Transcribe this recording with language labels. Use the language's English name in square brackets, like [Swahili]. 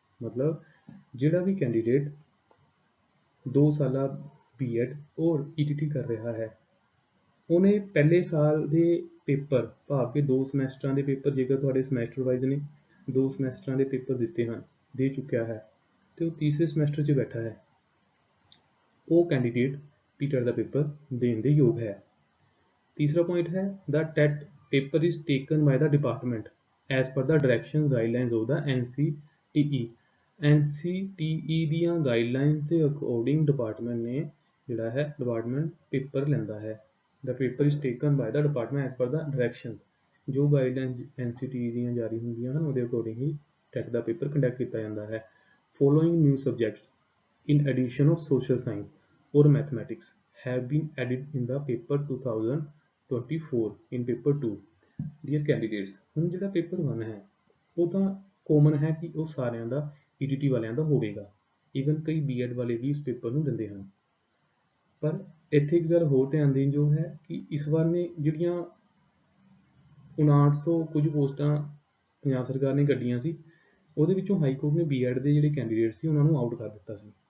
[Punjabi] ਮਤਲਬ ਜਿਹੜਾ ਵੀ ਕੈਂਡੀਡੇਟ 2 ਸਾਲਾ B.Ed ਔਰ ETT ਕਰ ਰਿਹਾ ਹੈ, ਉਹਨੇ ਪਹਿਲੇ ਸਾਲ ਦੇ ਪੇਪਰ ਭਾਵ ਕਿ 2 ਸਮੈਸਟਰਾਂ ਦੇ ਪੇਪਰ, ਜੇਕਰ ਤੁਹਾਡੇ ਸਮੈਸਟਰ ਵਾਈਜ਼ ਨੇ 2 ਸਮੈਸਟਰਾਂ ਦੇ ਪੇਪਰ ਦਿੱਤੇ ਹਨ, ਦੇ ਚੁੱਕਿਆ ਹੈ ਤੇ ਉਹ ਤੀਸਰੇ ਸਮੈਸਟਰ 'ਚ ਬੈਠਾ ਹੈ, ਉਹ ਕੈਂਡੀਡੇਟ PTET ਦਾ ਪੇਪਰ ਦੇਣ ਦੇ ਯੋਗ ਹੈ। ਤੀਸਰਾ ਪੁਆਇੰਟ ਹੈ [English] That TET paper is taken by the department as per the direction guidelines of the NCTE। [Punjabi] NCTE ਦੀਆਂ guidelines ਦੇ ਅਕੋਰਡਿੰਗ ਡਿਪਾਰਟਮੈਂਟ ਨੇ ਜਿਹੜਾ ਹੈ ਡਿਪਾਰਟਮੈਂਟ ਪੇਪਰ ਲੈਂਦਾ ਹੈ। [English] The paper is taken by the department as per the directions। [Punjabi] ਜੋ guidelines NCTE ਦੀਆਂ ਜਾਰੀ ਹੁੰਦੀਆਂ ਹਨ ਉਹਦੇ ਅਕੋਰਡਿੰਗ ਹੀ ਟੈਟ ਦਾ ਪੇਪਰ ਕੰਡਕਟ ਕੀਤਾ ਜਾਂਦਾ ਹੈ। [English] Following new subjects in addition of social science or mathematics have been added in the paper 2024 in paper 2। [Punjabi] Dear candidates, ਹੁਣ ਜਿਹੜਾ ਪੇਪਰ 1 ਹੈ ਉਹ ਤਾਂ ਕੋਮਨ ਹੈ ਕਿ ਉਹ ਸਾਰਿਆਂ ਦਾ ETT ਵਾਲਿਆਂ ਦਾ ਹੋਵੇਗਾ, ਈਵਨ ਕਈ B.Ed ਵਾਲੇ ਵੀ ਇਸ ਪੇਪਰ ਨੂੰ ਦਿੰਦੇ ਹਨ। ਪਰ ਇੱਥੇ ਇੱਕ ਗੱਲ ਹੋਰ ਧਿਆਨ ਦੇਣ ਯੋਗ ਹੈ ਕਿ ਇਸ ਵਾਰ ਨੇ ਜਿਹੜੀਆਂ 5900 ਕੁਝ ਪੋਸਟਾਂ ਪੰਜਾਬ ਸਰਕਾਰ ਨੇ ਕੱਢੀਆਂ ਸੀ, ਉਹਦੇ ਵਿੱਚੋਂ ਹਾਈ ਕੋਰਟ ਨੇ B.Ed ਦੇ ਜਿਹੜੇ ਕੈਂਡੀਡੇਟ ਸੀ ਉਹਨਾਂ ਨੂੰ ਆਊਟ ਕਰ ਦਿੱਤਾ ਸੀ।